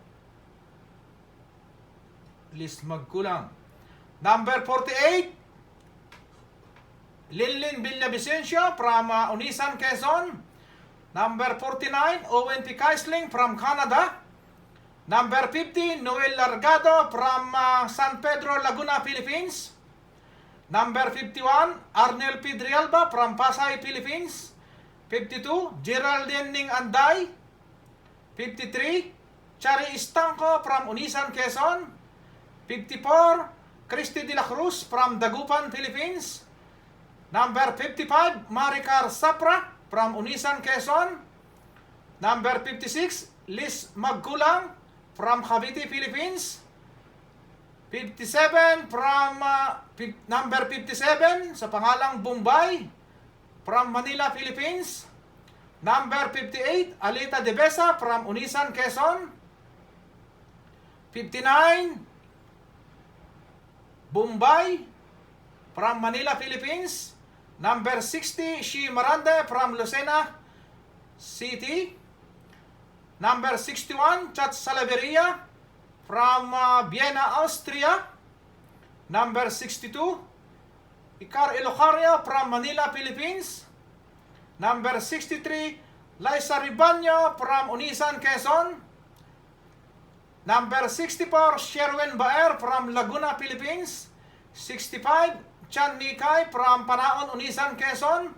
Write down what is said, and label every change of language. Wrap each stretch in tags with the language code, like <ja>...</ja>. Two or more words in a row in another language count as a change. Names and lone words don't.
<en>Liz Magkulang. Number 48, Linlin Villavicencio from Unisan, Quezon. Number 49, Owen P. Keisling from Canada. Number 50, Noel Largado from San Pedro, Laguna, Philippines. Number 51, Arnel P. Drialba from Pasay, Philippines. 52, Geraldine Ning Anday. 53, Chari Istanco from Unisan, Quezon. 54, Christy De La Cruz from Dagupan, Philippines. Number 55, Maricar Sapra from Unisan, Quezon. Number 56, Liz Magkulang from Cavite, Philippines. 57 from number 57</en> <tl>sa pangalang</tl> <en>Bombay from Manila, Philippines. Number 58, Alita De Besa from Unisan, Quezon. 59, Bombay from Manila, Philippines. Number 60, Shi Marande from Lucena City. Number 61, Chat Salaveria from Vienna, Austria. Number 62, Icar Ilocario from Manila, Philippines. Number 63, Liza Ribaño from Unisan, Quezon. Number 64, Sherwin Baer from Laguna, Philippines. 65, Chan Nikay from Panaon, Unisan, Quezon.</en>